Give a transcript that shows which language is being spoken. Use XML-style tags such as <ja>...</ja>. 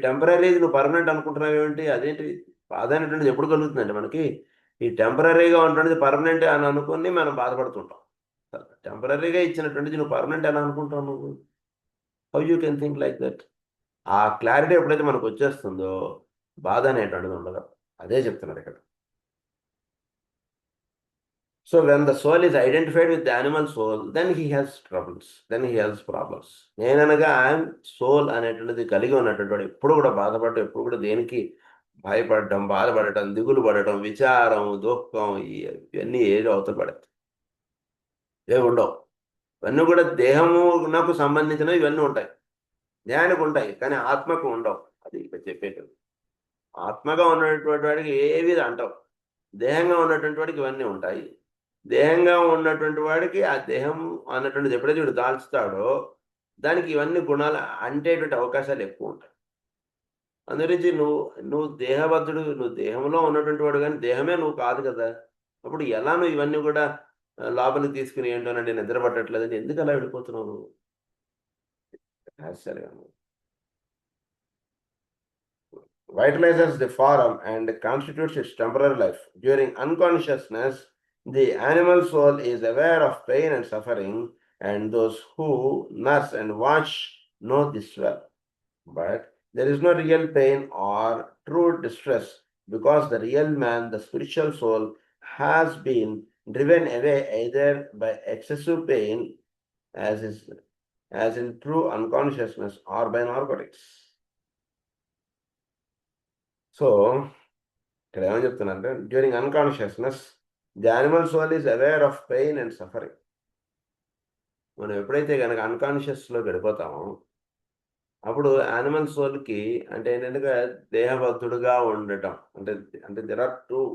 <te>Temporary నువ్వు permanent అనుకుంటున్నావు ఏమిటి? అదేంటి బాధ అనేటువంటిది ఎప్పుడు కలుగుతుందంటే మనకి ఈ టెంపరీగా ఉన్నటువంటిది పర్మనెంట్ అని అనుకుని మనం బాధపడుతుంటాం. టెంపరీగా ఇచ్చినటువంటిది నువ్వు పర్మనెంట్ ఎలా అనుకుంటావు? నువ్వు</te> <en>How you can think like that?</en> <te>ఆ క్లారిటీ ఎప్పుడైతే మనకు వచ్చేస్తుందో బాధ అనేటువంటిది ఉండదు. అదే చెప్తున్నారు ఇక్కడ.</te> <en>So when the soul is identified with the animal soul, then he has troubles. Then he has problems.</en> <te>నేననగా soul అనేటువంటిది కలిగి ఉన్నటువంటి వాడు ఎప్పుడు కూడా బాధపడటం, ఎప్పుడు కూడా దేనికి భయపడటం, బాధపడటం, దిగులు పడటం, విచారం, దుఃఖం ఇవన్నీ ఏదో అవతల పడతాయి. ఏమి ఉండవు. ఇవన్నీ కూడా దేహమునకు సంబంధించినవి ఇవన్నీ ఉంటాయి. దేహానికి ఉంటాయి, కానీ ఆత్మకు ఉండవు. అది ఇక్కడ చెప్పేటది. ఆత్మగా ఉన్నటువంటి వాడికి ఏవి అంటావు. దేహంగా ఉన్నటువంటి వాడికి ఇవన్నీ ఉంటాయి. దేహంగా ఉన్నటువంటి వాడికి ఆ దేహం అన్నటువంటిది ఎప్పుడైతే వీడు దాల్చుతాడో దానికి ఇవన్నీ గుణాలు అంటేటువంటి అవకాశాలు ఎక్కువ ఉంటాయి. అందుగురించి నువ్వు దేహబద్ధుడు, నువ్వు దేహంలో ఉన్నటువంటి వాడు, కానీ దేహమే నువ్వు కాదు కదా. అప్పుడు ఎలా నువ్వు ఇవన్నీ కూడా లోపలికి తీసుకుని ఏంటోనండి నిద్ర పట్టట్లేదని ఎందుకు అలా వెళ్ళిపోతున్నావు నువ్వు? సరే,</te> <en>vitalizes the form and constitutes its temporary life. During unconsciousness, the animal soul is aware of pain and suffering, and those who nurse and watch know this well. But there is no real pain or true distress, because the real man, the spiritual soul, has been driven away either by excessive pain, as in true unconsciousness, or by narcotics. So,</en> <te>ఇక్కడ ఏమని చెప్తున్నారంటే,</te> <en>During unconsciousness the animal soul is aware of pain and suffering.</en> <te>మనం ఎప్పుడైతే కనుక అన్కాన్షియస్లో గడిపోతామో అప్పుడు animal సోల్కి అంటే ఏంటంటే దేహబద్ధుడుగా ఉండటం అంటే అంటే</te> <en>There are two.</en>